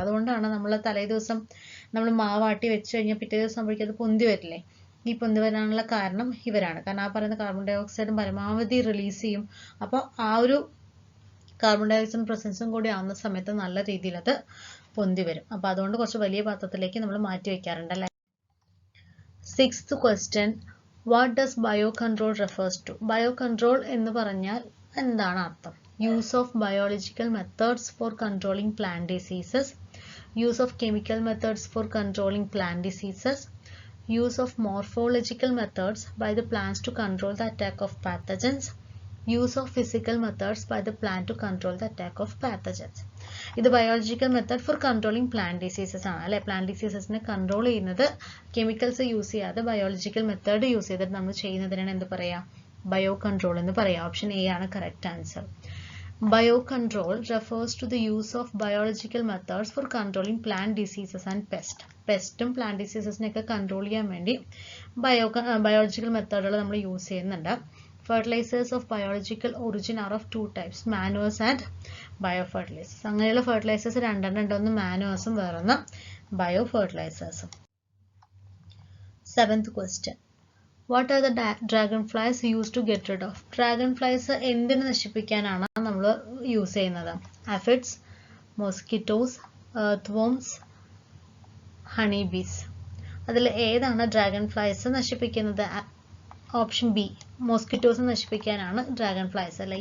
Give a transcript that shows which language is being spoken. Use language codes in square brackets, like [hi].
[ml] അതുകൊണ്ടാണ് നമ്മൾ തലേ ദിവസം നമ്മൾ മാവാട്ടി വെച്ച് കഴിഞ്ഞാൽ പിറ്റേ ദിവസം ആകുമ്പോഴേക്കും അത് പൊന്തി വരില്ലേ? ഈ പൊന്തി വരാനുള്ള കാരണം ഇവരാണ്. കാരണം ആ പറയുന്ന കാർബൺ ഡൈ ഓക്സൈഡ് പരമാവധി റിലീസ് ചെയ്യും. അപ്പോൾ ആ ഒരു കാർബൺ ഡൈ ഓക്സൈഡ് പ്രസൻസും കൂടി ആവുന്ന സമയത്ത് നല്ല രീതിയിൽ അത് പൊന്തി വരും. അപ്പോൾ അതുകൊണ്ട് കുറച്ച് വലിയ പാത്രത്തിലേക്ക് നമ്മൾ മാറ്റി വെക്കാറുണ്ട് അല്ലേ. [en] 6th question, what does biocontrol refers to? [ml] Biocontrol എന്ന് പറഞ്ഞാൽ എന്താണ് അർത്ഥം? [en] Use of biological methods for controlling plant diseases, use of chemical methods for controlling plant diseases, use of morphological methods by the plants to control the attack of pathogens, use of physical methods by the plant to control the attack of pathogens. [ml] ഇത് [en] biological method for controlling plant diseases [ml] ആണ് അല്ലെ. Plant ഡിസീസസിനെ control ചെയ്യുന്നത് chemicals use ചെയ്യാതെ biological method use ചെയ്തിട്ട് നമ്മൾ ചെയ്യുന്നതിനാണ് എന്ത് പറയാ? ബയോ കൺട്രോൾ എന്ന് പറയാം. ഓപ്ഷൻ എ ആണ് correct answer. [en] Biocontrol refers to the use of biological methods for controlling plant diseases and pests. [ml] പെസ്റ്റും plant ഡിസീസസിനെയൊക്കെ control ചെയ്യാൻ വേണ്ടി ബയോളജിക്കൽ മെത്തേഡുകൾ നമ്മൾ യൂസ് ചെയ്യുന്നുണ്ട്. [en] Fertilizers of biological origin are of two types, manures and biofertilizers. [ml] അങ്ങനെയുള്ള fertilisers രണ്ടെണ്ണം ഉണ്ട്. ഒന്ന് മാനുവേഴ്സും വേറൊന്ന് ബയോഫെർട്ടിലൈസേഴ്സും. [en] 7th question, what are the dragonflies used to get rid of? [ml] Dragonflies എന്തിനു നശിപ്പിക്കാനാണ് നമ്മൾ യൂസ് ചെയ്യുന്നത്? [en] aphids, mosquitoes, earthworms, honeybees. [ml] അതിൽ ഏതാണ് ഡ്രാഗൺഫ്ലൈസ് നശിപ്പിക്കുന്നത്? Option B, mosquitoes നശിപ്പിക്കാനാണ് dragon flies അല്ലെ.